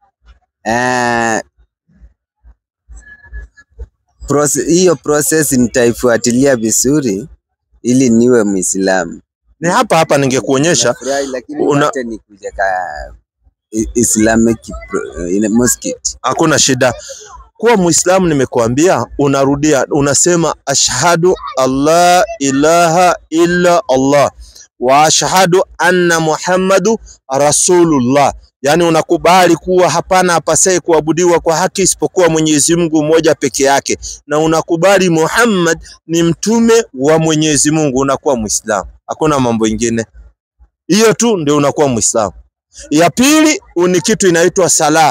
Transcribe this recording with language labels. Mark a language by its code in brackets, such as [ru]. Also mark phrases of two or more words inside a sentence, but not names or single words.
[sw] Hiyo process nitaifuatilia vizuri ili niwe Muislamu. Ni hapa ningekuonyesha. Lakini nikuja [en] Islamic mosque. [sw] Hakuna shida. Kuwa Muislamu nimekuambia, unarudia, unasema [ar] أشهد ألا إله إلا الله وأشهد أن محمدا رسول الله. [sw] Yani unakubali kuwa hapana apasaye kuabudiwa kwa haki isipokuwa Mwenyezi Mungu mmoja peke yake, na unakubali Muhammad ni mtume wa Mwenyezi Mungu. Unakuwa Muislamu. Hakuna mambo mengine. Hiyo tu ndio unakuwa Muislamu. Ya pili ni kitu inaitwa sala.